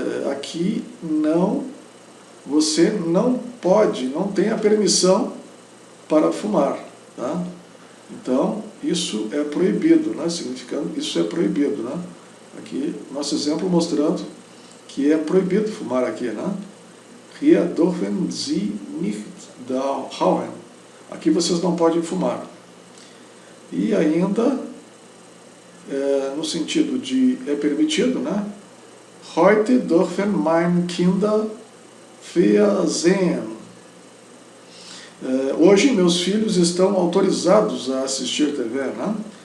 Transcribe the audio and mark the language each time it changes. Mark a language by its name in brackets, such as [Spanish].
[Portuguese] Aqui você não pode, não tem a permissão para fumar, tá? Então, isso é proibido, né? Significando isso é proibido, né? Aqui, nosso exemplo mostrando que é proibido fumar aqui, né? [German] Hier dürfen Sie nicht rauchen. [Portuguese] Aqui vocês não podem fumar. E ainda, no sentido de é permitido, né? [German] Heute dürfen meine Kinder Fernsehen. [Portuguese] Hoje meus filhos estão autorizados a assistir TV, né?